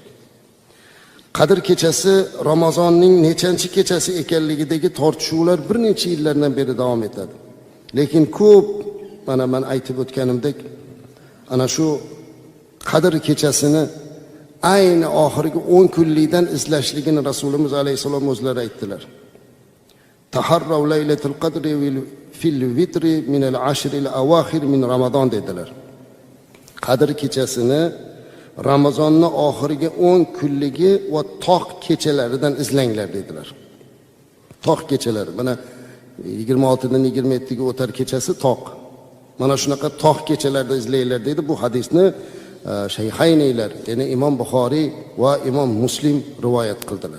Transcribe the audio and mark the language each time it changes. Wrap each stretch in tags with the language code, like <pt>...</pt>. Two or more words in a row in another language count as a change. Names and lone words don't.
<uz>Qadr kechasi Ramazonning nechanchi kechasi ekanligidagi tortishuvlar bir necha yillardan beri davom etadi. Lekin ko'p mana men aytib o'tganimdek ana shu Qadr kechasini ayni oxirgi 10 kunlikdan izlashligini Rasulimiz alayhisalom o'zlari aytdilar.</uz> <ar>تحرّوا ليلة القدر في الوتر من العشر الأواخر من رمضان dedilar.</ar> <uz>Qadr kechasini Ramazonning oxirgi 10 kunligi va toq kechalaridan izlanglar dedilar. Toq kechalari. Mana 26 dan 27 ga o'tar kechasi toq. Mana shunaqa toq kechalarda izlanglar dedi. Bu hadisni Shayxayniylar, ya'ni Imom Buxoriy va Imom Muslim rivoyat qildilar.</uz>